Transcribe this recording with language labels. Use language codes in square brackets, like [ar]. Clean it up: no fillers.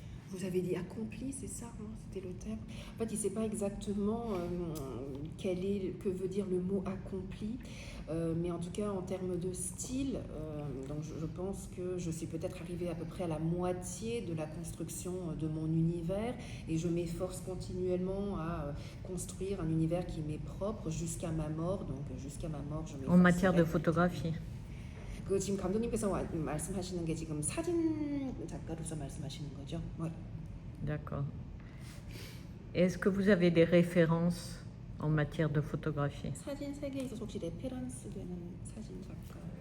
[fr] Vous avez dit accompli, c'est ça, hein, c'était le terme. En fait, il ne sait pas exactement que veut dire le mot accompli, mais en tout cas en termes de style, donc je pense que je suis peut-être arrivée à peu près à la moitié de la construction de mon univers et je m'efforce continuellement à construire un univers qui m'est propre jusqu'à ma mort. Donc jusqu'à ma mort, je m'efforce. En matière de photographie. [ko] 그 지금 감독님께서 말씀하시는 게 지금 사진 작가로서 말씀하시는 거죠? [fr] D'accord. Est-ce que vous avez des références en matière de photographie? [ko] 사진 세계에 있어서 혹시 레페런스 되는 사진 작가?